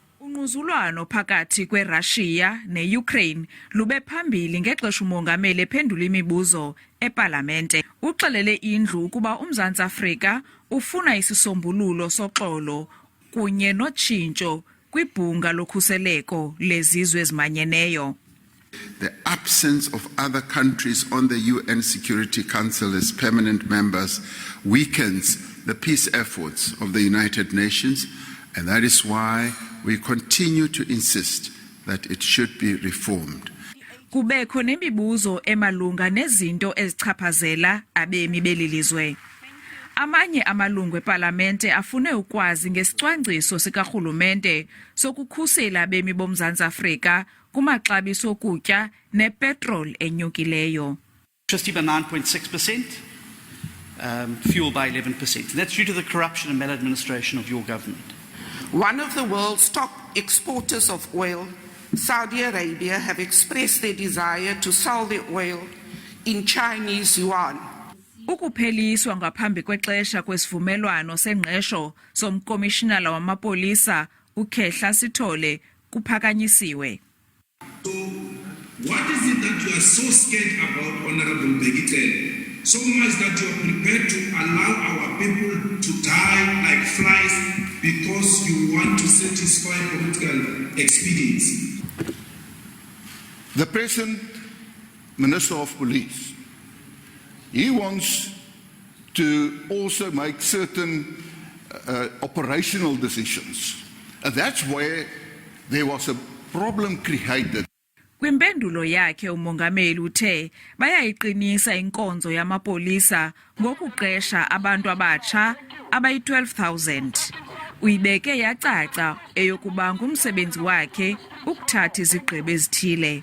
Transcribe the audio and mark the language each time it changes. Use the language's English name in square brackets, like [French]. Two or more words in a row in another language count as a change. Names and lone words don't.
[Xhosa] Ungquzulwano phakathi kweRussia ne-Ukraine lube phambili ngexesha umongameli ephendula imibuzo epalamente. Uxelele indlu ukuba uMzantsi Afrika ufuna isisombululo soxolo kunye notshintsho kwibhunga lokhuseleko lezizwe ezimanyeneyo. [English] The absence of other countries on the UN Security Council as permanent members weakens the peace efforts of the United Nations, and that is why we continue to insist that it should be reformed. [Xhosa] Kubekho nemibuzo emalunga nezinto ezichaphazela abemi belilizwe. Amanye amalungu epalamente afune ukwazi ngesicwangciso sikarhulumente sokukhusela abemi boMzantsi Afrika kumaxabiso okutya nepetrol enyukileyo. [English] Electricity by 9.6%, fuel by 11%. That's due to the corruption and maladministration of your government. One of the world's top exporters of oil, Saudi Arabia, have expressed their desire to sell their oil in Chinese yuan. [Xhosa] Ukupheliswa ngaphambi kwexesha kwesivumelwano sengqesho somkomishinala wamapolisa uKhehla Sithole kuphakanyisiwe. [English] So what is it that you are so scared about, Honorable Begitele? So much that you are prepared to allow our people to die like flies because you want to satisfy political expediency? The present Minister of Police, he wants to also make certain operational decisions. And that's where there was a problem created. [Xhosa] Kwimpendulo yakhe umongameli uthe bayayiqinisa inkonzo yamapolisa ngokuqesha abantu abatsha abayi-12,000. Uyibeke yacaca eyokuba ngumsebenzi wakhe ukuthatha izigqibo ezithile.